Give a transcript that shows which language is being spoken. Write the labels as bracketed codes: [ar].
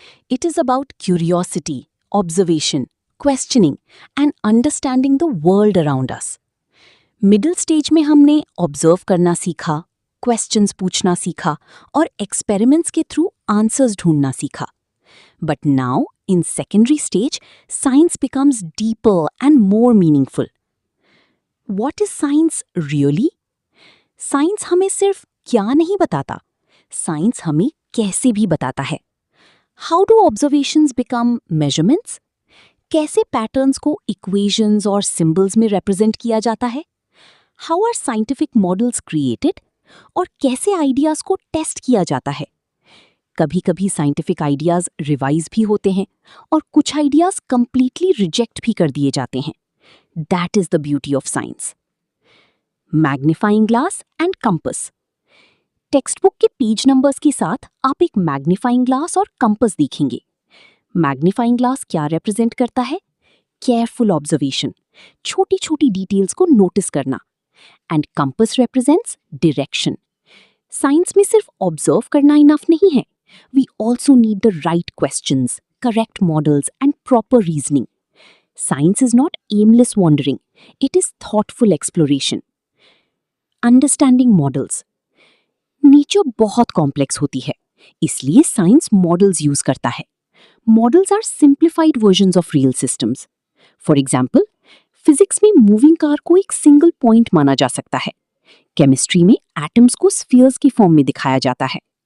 [en] It is about curiosity, observation, questioning and understanding the world around us. [hi] Middle stage में हमने observe करना सीखा, questions पूछना सीखा और एक्सपेरिमेंट्स के थ्रू आंसर्स ढूंढना सीखा। [en] But now, in secondary stage, science becomes deeper and more meaningful. What is science really? [hi] Science हमें सिर्फ क्या नहीं बताता, science हमें कैसे भी बताता है। [en] How do observations become measurements? [hi] कैसे patterns को equations और symbols में represent किया जाता है? [en] How are scientific models created? [hi] और कैसे ideas को test किया जाता है? कभी कभी साइंटिफिक आइडियाज रिवाइज भी होते हैं और कुछ आइडियाज कंप्लीटली रिजेक्ट भी कर दिए जाते हैं। [en] That is the beauty of science. Magnifying glass and compass. [hi] Text book के पेज नंबर्स के साथ आप एक मैग्नीफाइंग ग्लास और कंपस देखेंगे। मैग्नीफाइंग ग्लास क्या रिप्रेजेंट करता है? केयरफुल ऑब्जर्वेशन, छोटी छोटी डिटेल्स को नोटिस करना। [en] And compass represents direction. [hi] Science में सिर्फ ऑब्जर्व करना इनफ नहीं है, [en] we also need the right questions, correct models, and proper reasoning. Science is not aimless wandering, it is thoughtful exploration. Understanding models. [hi] Nature बहुत complex होती है, इसलिए science models use करता है। [en] Models are simplified versions of real systems. [hi] For example, physics में moving car को एक single point माना जा सकता है। केमिस्ट्री में एटम्स को स्फीयर्स की फॉर्म में दिखाया जाता है।